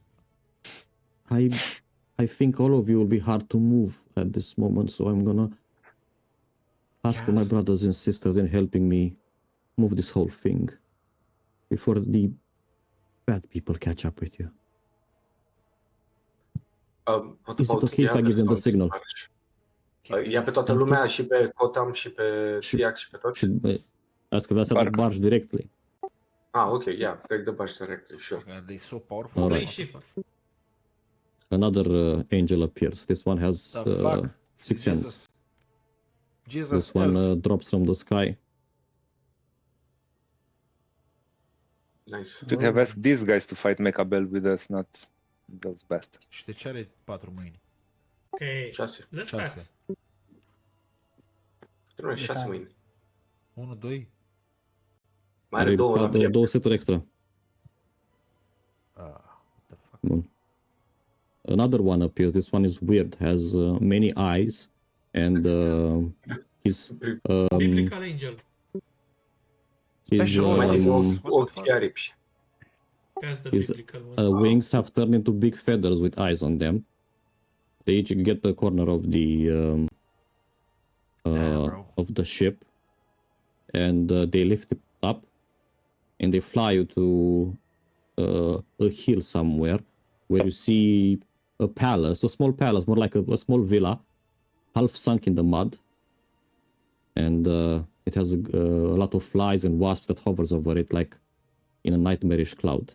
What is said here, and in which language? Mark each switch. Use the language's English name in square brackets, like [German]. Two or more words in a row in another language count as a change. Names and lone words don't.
[English] I think all of you will be hard to move at this moment, so I'm gonna ask my Yes. brothers and sisters in helping me move this whole thing before the bad people catch up with you. What Is it about okay the if I give others them the on this signal? barge? [Romanian] Ia pe toată Da, lumea tot- și pe Cotam și pe Și- Tiac și pe toți? [English] Ask if I set up Bark. barge directly. Ah, okay, yeah, take the barge directly, sure. Are they so powerful? Alright. What the Shipper. fuck? Another angel appears. This one has The fuck? 6 Jesus. hands. Jesus This one elf. drops from the sky. Nice. Should have asked these guys to fight Mechabel with us, not those bastards. [Romanian] Și de ce are 4 mâini? [English] Okay, 6. let's Chase. start. [Romanian] Nu e 6 Da. mâini. 1, 2. Mai are 2 la piept. 2 seturi extra. [English] What the fuck? Bun. Another one appears. This one is weird. Has many eyes, and his Biblical angel. Special [Romanian] Mai [English] forces. [Romanian] are [English] What the [Romanian] ochi [English] fuck? [Romanian] aripi. [English] That's the His biblical one. wings have turned into big feathers with eyes on them. They each get the corner of the Damn, bro. of the ship, and they lift it up, and they fly you to a hill somewhere where you see a palace, a small palace, more like a small villa, half sunk in the mud, and it has a lot of flies and wasps that hovers over it like in a nightmarish cloud.